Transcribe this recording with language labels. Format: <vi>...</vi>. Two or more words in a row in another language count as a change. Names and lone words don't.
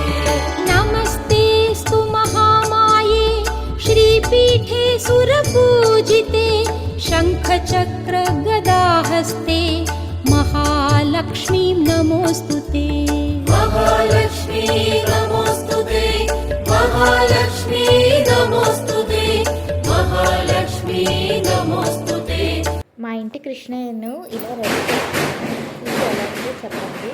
<sa>नमस्तेस्तु महामाये श्रीपीठे सुरपूजिते शङ्खचक्रगदाहस्ते महालक्ष्मी नमोस्तुते। महालक्ष्मी नमोस्तुते, महालक्ष्मी नमोस्तुते, महालक्ष्मी नमोस्तुते।</sa> <te>మా ఇంటి కృష్ణయ్యను ఇలా రెడీ చేసుకున్నాను. ఇది ఎలాంటిదో చెప్పండి.</te>